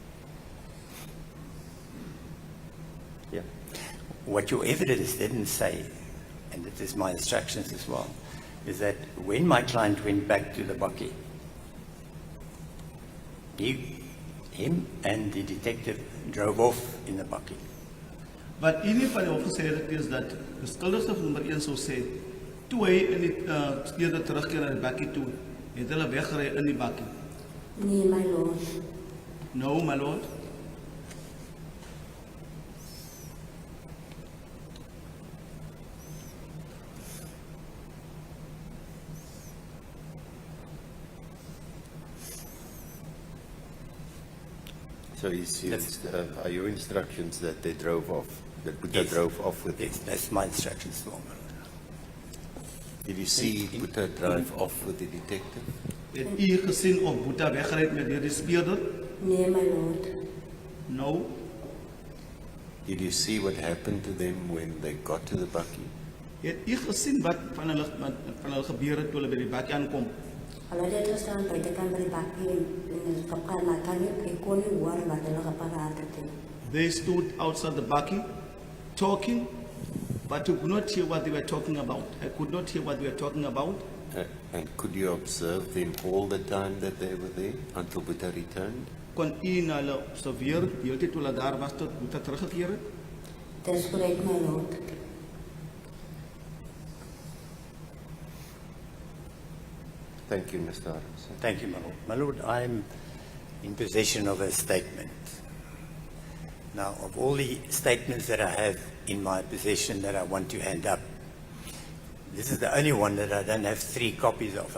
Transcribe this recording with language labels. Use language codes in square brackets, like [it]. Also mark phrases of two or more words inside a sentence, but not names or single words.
[en] Yeah. What your evidence didn't say, and it is my instructions as well, is that when my client went back to the bucky, him and the detective drove off in the bucky. [af] Wat u nie van die hof gesê het is dat die skuldige van nommer 1 sou sê, toe hy in die speurder terugkeer na die bakkie toe, het hulle weggery in die bakkie. Nee, [en] my lord. No, my lord. So are your instructions that they drove off, that Buddha drove off with him? Yes, that's my instructions. Did you see Buddha drive off with the detective? [af] Het u gesien of Boeta weggery het met die speurder? Nee, [en] my lord. No. Did you see what happened to them when they got to the bucky? [af] Het u gesien wat van hulle gebeur het toe hulle by die bakkie aankom? Hulle het gestaan buitekant by die bakkie en is kapkaar, maar ek kon nie hoor wat hulle gepraat het nie. [en] They stood outside the bakkie talking, but you could not hear what they were talking about. I could not hear what they were talking about. And could you observe them all the time that they were there until Buddha returned? [af] Kon u na hulle observeer, die hele tyd toe hulle daar was tot Boeta teruggekeer het? Dis correct, [en] my lord. Thank you, Mr. Adams. Thank you, my lord. My lord, I'm in possession of a statement. Now, of all the statements that I have in my possession that I want to hand up, this is the only one that I don't have 3 copies of.